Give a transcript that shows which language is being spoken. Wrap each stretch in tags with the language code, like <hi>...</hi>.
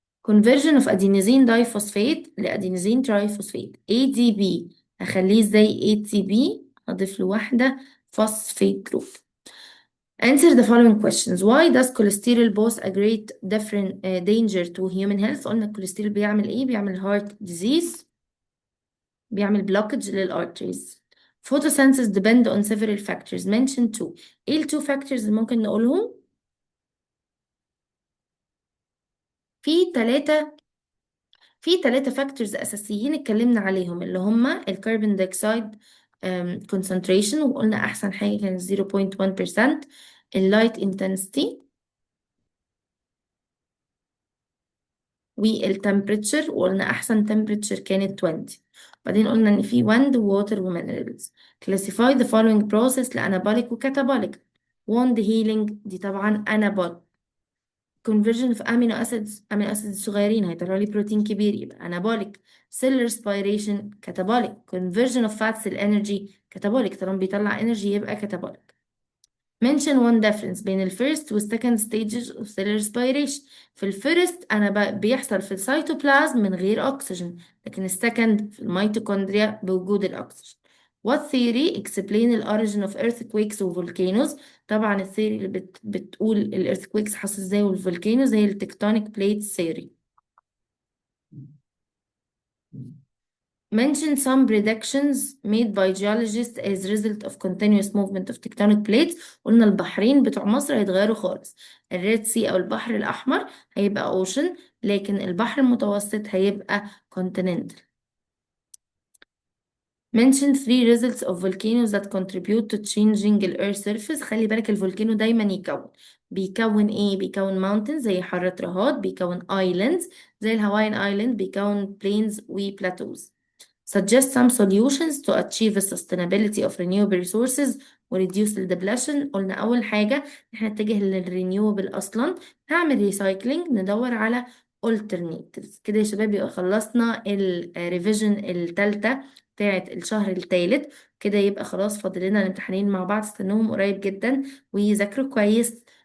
<ar>conversion of adenosine diphosphate لأدينوزين ترايفوسفات ADP هخليه ازاي ATP هضيف له واحدة phosphate group.</ar> <en>Answer the following questions. Why does cholesterol pose a great different danger to human health؟ قلنا الكوليسترول بيعمل ايه؟ بيعمل heart disease، بيعمل blockage للارتريز. Photosynthesis depend on several factors. Mention two.</en> <ar>ايه ال two factors اللي ممكن نقولهم؟ في ثلاثة في ثلاثة فاكتورز أساسيين اتكلمنا عليهم اللي هما الكربون دايوكسيد concentration، وقلنا أحسن حاجة كانت 0.1%، اللايت intensity، والتمبريتشر، وقلنا أحسن temperature كانت 20. بعدين قلنا إن في wind water وminerals.</ar> <en>Classify the following process لأنابوليك وكاتابوليك. wound healing دي طبعا anabolic.</en> <ar>conversion of amino acids صغيرين هيطلعوا لي بروتين كبير يبقى anabolic.</ar> <en>cell respiration catabolic. conversion of fats للانرجي catabolic، طالما بيطلع energy يبقى catabolic. mention one difference بين ال first وال second stages of cell respiration.</en> <ar>في ال first بيحصل في السيتوبلازم من غير أكسجين، لكن ال second في الميتوكوندريا بوجود الأكسجين.</ar> <en>What theory explain the origin of earthquakes و volcanoes؟ طبعا الثيوري اللي بتقول ال earthquakes حصل ازاي وال volcanoes هي ال tectonic plates theory. Mention some predictions made by geologists as result of continuous movement of tectonic plates.</en> <ar>قلنا البحرين بتوع مصر هيتغيروا خالص. الريد سي أو البحر الأحمر هيبقى ocean، لكن البحر المتوسط هيبقى continental.</ar> <en>Mention three results of volcanoes that contribute to changing the earth surface.</en> <ar>خلي بالك الفولكانو دايما بيكون ايه؟ بيكون mountains زي حارة رهاد، بيكون islands زي الهوايان ايلاند، بيكون plains و plateaus.</ar> <en>Suggest some solutions to achieve the sustainability of renewable resources و reduce the depletion.</en> <ar>قلنا أول حاجة احنا نتجه للرينيوبل أصلا، هعمل recycling، ندور على alternatives. كده يا شباب يبقى خلصنا الريفيجن التالتة بتاعة الشهر التالت. كده يبقى خلاص فاضل لنا الامتحانين مع بعض، استنوهم قريب جدا ويذاكروا كويس.</ar>